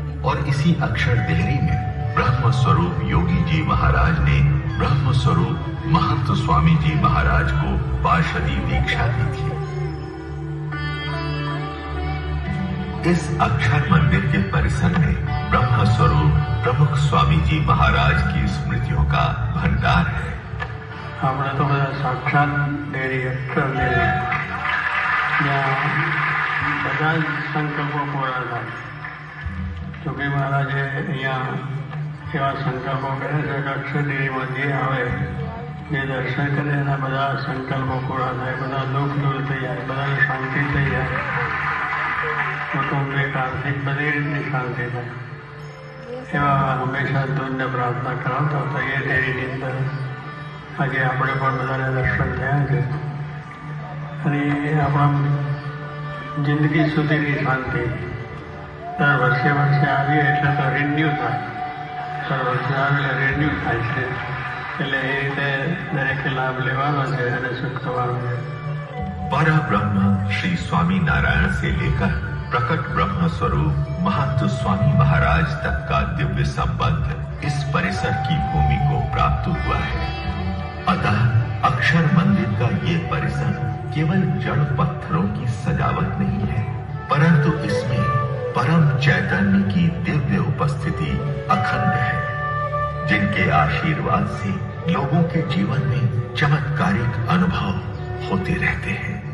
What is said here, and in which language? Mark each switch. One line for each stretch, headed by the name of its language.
Hindi: और इसी अक्षर देहरी में ब्रह्म स्वरूप योगी जी महाराज ने ब्रह्म स्वरूप महंत स्वामी जी महाराज को पार्षदी दीक्षा दी थी। इस अक्षर मंदिर के परिसर में ब्रह्म स्वरूप प्रमुख स्वामी जी महाराज की स्मृतियों का भंडार है।
Gujarati: આપણે તો બધા સાક્ષાત દેરી અક્ષર દેરી ત્યાં બધા જ સંકલ્પો પૂરા થાય। જોગી મહારાજે અહીંયા એવા સંકલ્પો કર્યા છે કે અક્ષર દેરીમાં જે આવે જે દર્શન કરે એના બધા સંકલ્પો પૂરા થાય, બધા દુઃખ દૂર થઈ જાય, બધાને શાંતિ થઈ જાય, કુટુંબને આર્થિક બધી રીતની શાંતિ થાય। એવા હંમેશા દૂધને પ્રાર્થના કરાવતા હતા। એ દેરીની અંદર આજે આપણે પણ બધાને દર્શન થયા છે અને આપણા જિંદગી સુધીની શાંતિ દર વર્ષે આવીએ એટલે તો રિન્યુ થાય, દર વર્ષે આવે રિન્યુ થાય છે, એટલે એ રીતે દરેકે લાભ લેવાનો છે અને સુખ થવાનું છે।
Hindi: पर ब्रह्म श्री स्वामी नारायण से लेकर प्रकट ब्रह्म स्वरूप महंत स्वामी महाराज तक का दिव्य संबंध इस परिसर की भूमि को प्राप्त हुआ है। अतः अक्षर मंदिर का ये परिसर केवल जड़ पत्थरों की सजावट नहीं है, परंतु इसमें परम चैतन्य की दिव्य उपस्थिति अखंड है, जिनके आशीर्वाद से लोगों के जीवन में चमत्कारिक अनुभव होते रहते हैं।